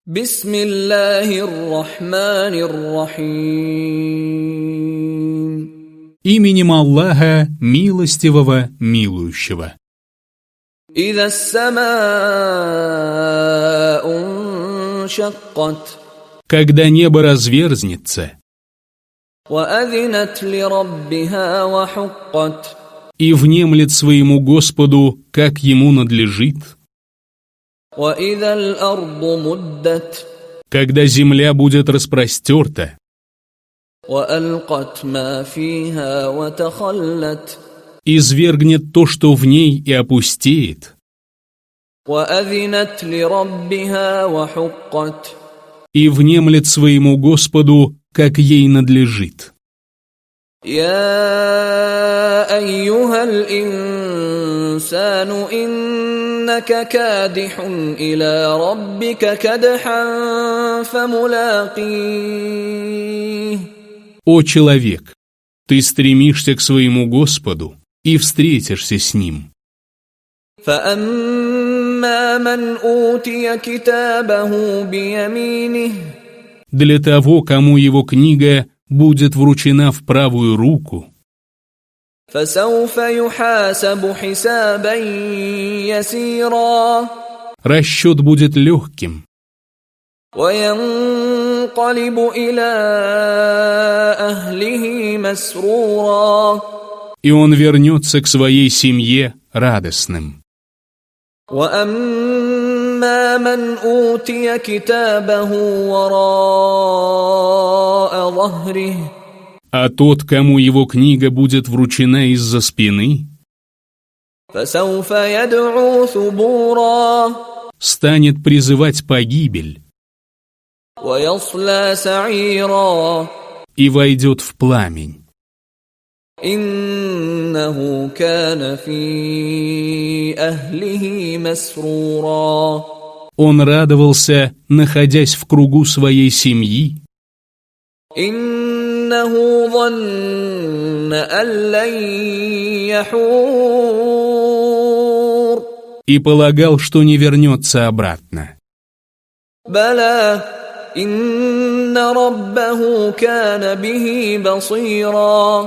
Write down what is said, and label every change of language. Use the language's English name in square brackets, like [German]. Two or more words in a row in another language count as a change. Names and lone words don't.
[Arabic] بسم الله الرحمن الرحيم. [Russian] Именем Аллаха, милостивого, милующего. [Arabic] إذا السماء انشقت [Russian] Когда небо разверзнется, [Arabic] وأذنت لربها وحقت [Russian] и внемлет своему Господу, как ему надлежит, [Arabic] وإذا الأرض مدت [Russian] когда земля будет распростерта, [Arabic] وألقت ما فيها وتخلت [Russian] извергнет то, что в ней, и опустеет, [Arabic] وأذنت لربها وحقت [Russian] и внемлет своему Господу, как ей надлежит. [Arabic] يا أيها الإنسان إنك كادح إلى ربك كدحا فملاقيه. [Russian] О человек, ты стремишься к своему Господу и встретишься с Ним. [Arabic] فأما من أوتي كتابه بيمينه [Russian] Для того, кому его книга будет вручена в правую руку, [Arabic] فسوف يحاسب حسابا يسيرا [Russian] расчет будет легким, [Arabic] وينقلب إلى أهله مسرورا [Russian] и он вернется к своей семье радостным. [Arabic] وأما من أوتي كتابه وراء ظهره [Russian] А тот, кому его книга будет вручена из-за спины, [Arabic] فسوف يدعو ثبورا [Russian] станет призывать погибель [Arabic] ويصلى سعيرا [Russian] и войдет в пламень. [Arabic] إنه كان في أهله مسرورا [Russian] Он радовался, находясь в кругу своей семьи, [Arabic] إنه ظن أن لن يحور [Russian] и полагал, что не вернется обратно. [Arabic] بلى إن ربه كان به بصيرا